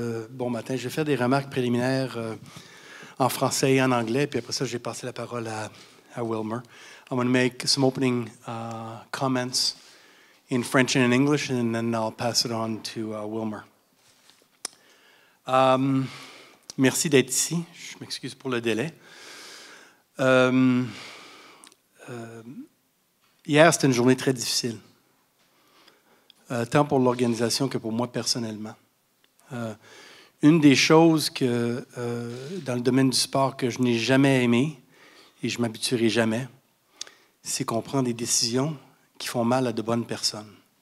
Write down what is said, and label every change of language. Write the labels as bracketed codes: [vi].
[fr] Bon matin. Je vais faire des remarques préliminaires en français et en anglais, puis après ça, je vais passer la parole à Wilmer. [en] I'm going to make some opening comments in French and in English, and then I'll pass it on to Wilmer. [fr] Merci d'être ici. Je m'excuse pour le délai. Hier, c'était une journée très difficile. Tant pour l'organisation que pour moi personnellement. Une des choses que, dans le domaine du sport que je n'ai jamais aimé, et je ne m'habituerai jamais, c'est qu'on prend des décisions qui font mal à de bonnes personnes.